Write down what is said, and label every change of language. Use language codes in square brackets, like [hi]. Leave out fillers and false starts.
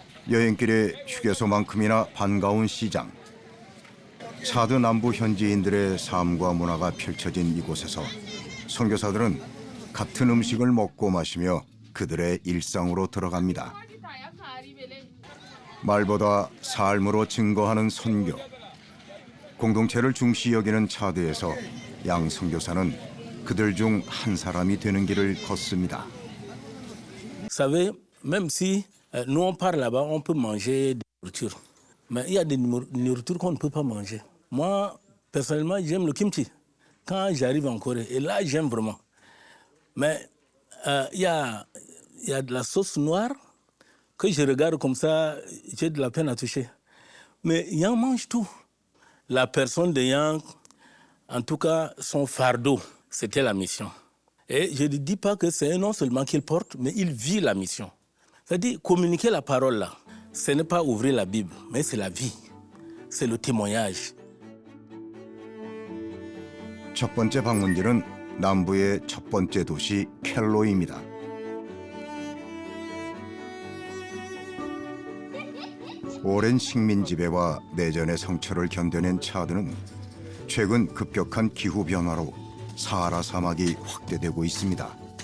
[ko] 여행길의 휴게소만큼이나 반가운 시장. 차드 남부 현지인들의 삶과 문화가 펼쳐진 이곳에서 선교사들은 같은 음식을 먹고 마시며 그들의 일상으로 들어갑니다. 말보다 삶으로 증거하는 선교. 공동체를 중시 여기는 차드에서 양 선교사는 그들 중 한 사람이 되는 길을 걷습니다. [fr] Vous savez, même si nous on part là-bas, on peut manger des nourritures. Mais il y a des nourritures qu'on ne peut pas manger. Moi, personnellement, j'aime le kimchi. quand j'arrive en Corée, et là, j'aime vraiment. Mais il y a de la sauce noire que je regarde comme ça, j'ai de la peine à toucher. Mais Yang mange tout. La personne de Yang, en tout cas, son fardeau, c'était la mission. Et je ne dis pas que c'est un nom seulement qu'il porte, mais il vit la mission. C'est-à-dire, communiquer la parole là, ce n'est pas ouvrir la Bible, mais c'est la vie. C'est le témoignage. [ko] 첫 번째 방문지는 남부의 첫 번째 도시 켈로입니다. 오랜 식민 지배와 내전의 상처를 견뎌낸 차드는 최근 급격한 기후 변화로 사하라 사막이 확대되고 있습니다.